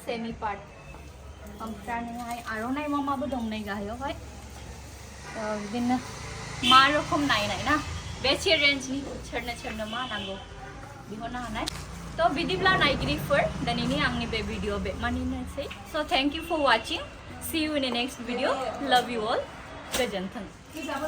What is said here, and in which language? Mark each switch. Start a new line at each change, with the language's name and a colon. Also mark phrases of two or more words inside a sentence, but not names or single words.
Bodo: सेमि पार्ट ओमफ्राय आर'नाइ माबो दं नै गाहायावहाय बिदिनो मा रोखोम नायनाय ना बेसे रेन्जनि सोरनो मा नांगौ बिहरनो हानाय तो बिदिब्ला नायगिरिफोर दिनैनि आंनि बे भिडिअ बेमानिनोसै स'
English: thank you for watching see you in the next video love you all
Bodo: गोजोन्थों